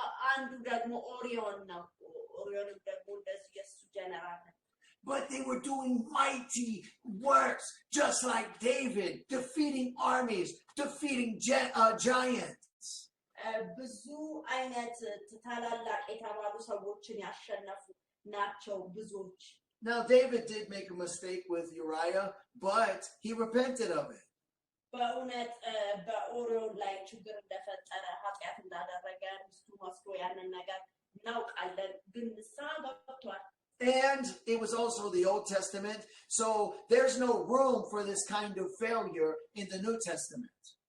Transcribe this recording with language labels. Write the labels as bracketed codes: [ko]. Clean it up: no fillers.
[am] አንዱ ደግሞ ኦሪዮን ነው ኦሪዮንም ደግሞ እንደዚህ የሱ ጀነራል [en] But they were doing mighty works just like David, defeating armies, defeating giants. [am] ብዙ አይነት ታላላቅ የተባሉ ሰዎችን ያሸነፉ ናቸው ብዙዎች [en] Now David did make a mistake with Uriah, but he repented of it. [am] በእውነት በኦሪዮን ላይ ችግር እንደፈጠረ ኃጢአት እንዳደረገ ምስቱ ወስዶ ያንን ነገር እናውቃለን ግን ንስሐ ገብቷል [en] And it was also the Old Testament, so there's no room for this kind of failure in the New Testament.